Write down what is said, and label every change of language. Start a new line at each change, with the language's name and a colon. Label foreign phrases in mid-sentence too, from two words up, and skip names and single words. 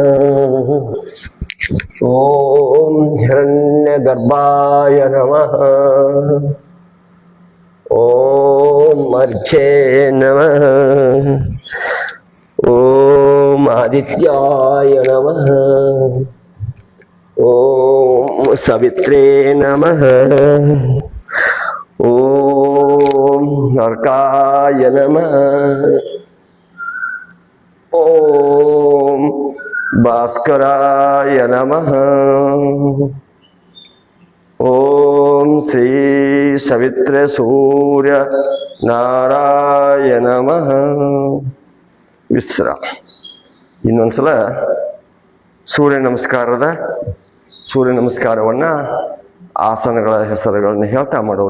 Sanskrit: ಓಂ ಹಿರಣ್ಯಗರ್ಭಾಯ ನಮಃ, ಓಂ ಅರ್ಚೇ ನಮಃ, ಓಂ ಆದಿತ್ಯಾಯ ನಮಃ, ಓಂ ಸವಿತ್ರೇ ನಮಃ, ಓಂ ಅರ್ಕಾಯ ನಮಃ, ಓಂ ಭಾಸ್ಕರಾಯ ನಮಃ, ಓಂ ಶ್ರೀ ಸವಿತ್ರ ಸೂರ್ಯ ನಾರಾಯಣ ನಮಃ.
Kannada: ವಿಶ್ರಾಮ. ಇನ್ನೊಂದ್ಸಲ ಸೂರ್ಯ ನಮಸ್ಕಾರವನ್ನ ಆಸನಗಳ ಹೆಸರುಗಳನ್ನು ಹೇಳ್ತಾ ಮಾಡೋಣ.